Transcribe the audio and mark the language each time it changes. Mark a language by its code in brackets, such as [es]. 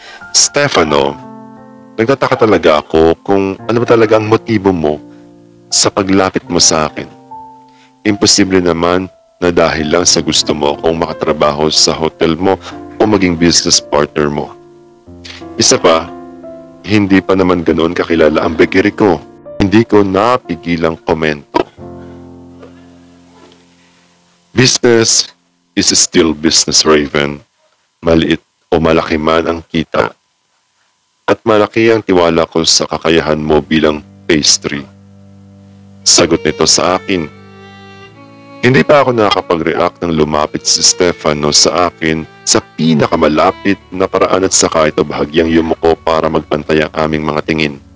[tl] Stefano, nagtataka talaga ako kung ano ba talaga ang motibo mo sa paglapit mo sa akin. Imposible naman na dahil lang sa gusto mo akong makatrabaho sa hotel mo o maging business partner mo. Isa pa, hindi pa naman ganoon kakilala ang bakery ko. Hindi ko napigilang komento. [en] Business is still business, Raven. [tl] Maliit o malaki man ang kita. At malaki ang tiwala ko sa kakayahan mo bilang pastry. Sagot nito sa akin. Hindi pa ako nakakapag-react nang lumapit si Stefano sa akin sa pinakamalapit na paraan at saka ito bahagyang yumuko para magpantay ang aming mga tingin.